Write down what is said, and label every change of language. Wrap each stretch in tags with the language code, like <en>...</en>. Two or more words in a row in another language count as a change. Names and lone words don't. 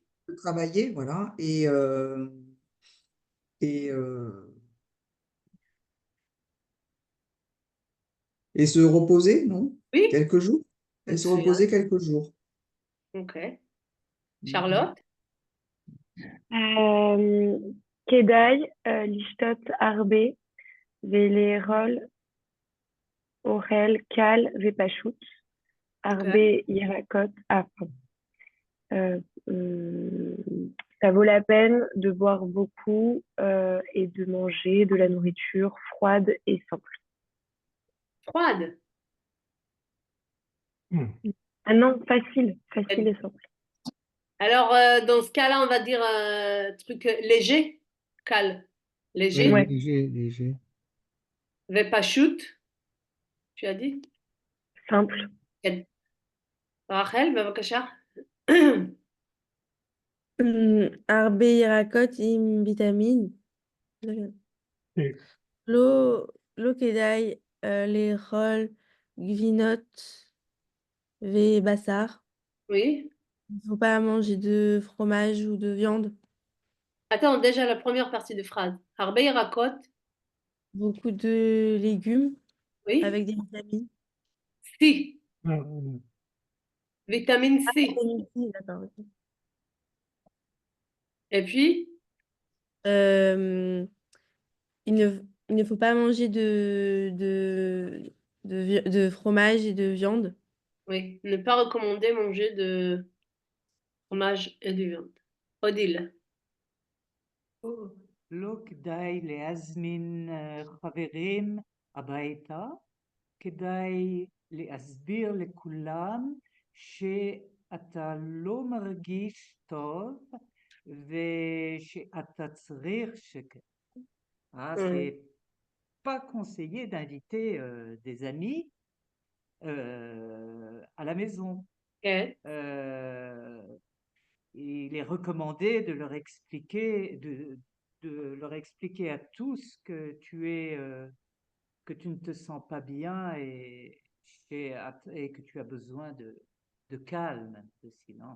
<fr>De travailler, voilà. Et se reposer, non? Oui. Quelques jours? Et se reposer quelques jours. Ok. Charlotte?</fr> <he>כדאי לשתות הרבה ולאכול אוכל קל ופשוט, הרבה ירקות.</he> <fr>Ça vaut la peine de boire beaucoup et de manger de la nourriture froide et simple. Froide? Ah non, facile et simple. Alors, dans ce cas-là, on va dire un truc léger, cal. Léger. Ouais. Léger. Vepashut, tu as dit? Simple. Rachel, בבקשה.</fr> <he>הרבה ירקות עם ויטמין. לא כדאי לאכול גבינות ובשר.</he> <fr>Oui. Il ne faut pas manger de fromage ou de viande. Attends, déjà la première partie de phrase.</fr> <he>הרבה ירקות.</he> <fr>Beaucoup de légumes. Oui. Avec des vitamines. C. Vitamine C. Vitamine C, d'accord. Okay. Et puis? Il ne faut pas manger de fromage et de viande. Oui, ne pas recommander manger de fromage et de viande. Odile.</fr> <he>לא כדאי להזמין חברים הביתה, כדאי להסביר לכולם שאתה לא מרגיש טוב ושאתה צריך</he> <fr>c'est pas conseillé d'inviter des amis à la maison. Il est recommandé de leur expliquer, de leur expliquer à tous que que tu ne te sens pas bien et que tu as besoin de calme, de silence.</fr>